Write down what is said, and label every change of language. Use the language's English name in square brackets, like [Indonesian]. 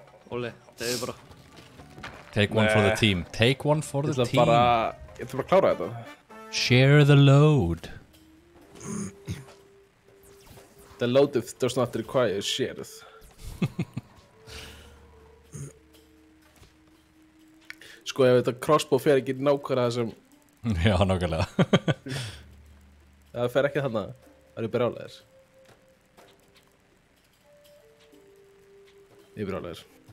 [Icelandic] Óli, það er bara... [English] Take one for the team. Take one for the team. [Icelandic] Ég ætla bara að klára þetta. [English] Share the load. The load does not require shared. [Icelandic] Sko, ef þetta crossbow fer ekki nákvæmlega það sem... Já, nákvæmlega. Það fer ekki þarna, það eru brjálæðir. Ég er brjálæðir.